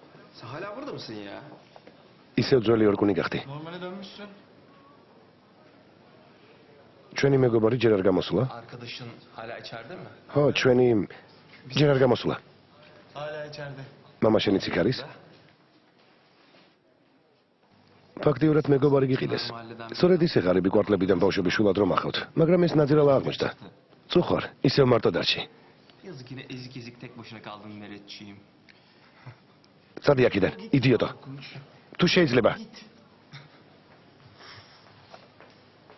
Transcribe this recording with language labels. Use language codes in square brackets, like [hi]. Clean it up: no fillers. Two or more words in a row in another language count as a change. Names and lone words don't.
[tr] Sen hala burada mısın ya? [ka] ისევ ძველი ორგუნი გახდი. [tr] Normale dönmüşsün. [ka] ჩვენი მეგობარი ჯერ არ გამოსულა? [tr] Arkadaşın hala içeride mi? [ka] ხო, ჩვენი ჯერ არ გამოსულა. [tr] Hala içeride. [ka] მამა შენიც იქ არის? ფაქტიურად მეგობარი გიყიდეს. სწორედ ისე ღარიბი კვარტლებიდან ბავშვები შულად რომ ახავთ, მაგრამ ეს ნაძირალა აღმოჩნდა. წუხარ, ისევ მარტო დარჩი. [tr] Yazık yine ezik ezik tek başına kaldın Meretçiğim. [ka] წადი აქედან, იდიოტო. თუ შეიძლება.